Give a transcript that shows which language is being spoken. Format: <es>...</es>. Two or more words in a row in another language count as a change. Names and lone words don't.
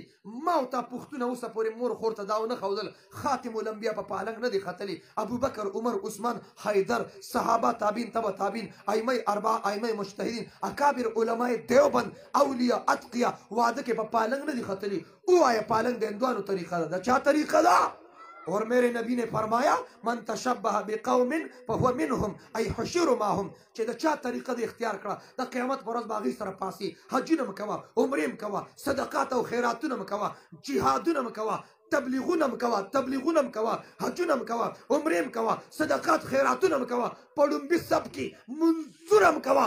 <ps>ما او تا پښتونه اوسه پورې مور خور ته دا ونه ښودل. خاتم الانبیا په پالنګ نه دی ختلي. ابوبکر عمر عثمان حیدر صحابه تابعین تبع تابعین ائمه اربعه ائمه مجتهدین اکابر علماء دیوبند اولیاء اتقیا واده کې په پالنګ نه دی ختلي. ووایه پالنګ د هندوانو طریقه ده. د چا طریقه ده؟</ps> <ur>اور میرے نبی نے فرمایا</ur> <ar>من تشبہ بقوم فهو منهم ای حشر معهم.</ar> <ps>چې د چا طریقه د اختیار کړه د قیامت پر ورځ به هغې سره پاسي. حجونه م کوه، عمرې م کوه، صدقات او خیراتونه م کوه، جهادونه م کوه، تبلیغونه م کوه، حجونه م کوه، عمرې م کوه، صدقات خیراتونه م کوه، په ړومبي سب کې منظوره م کوه.</ps>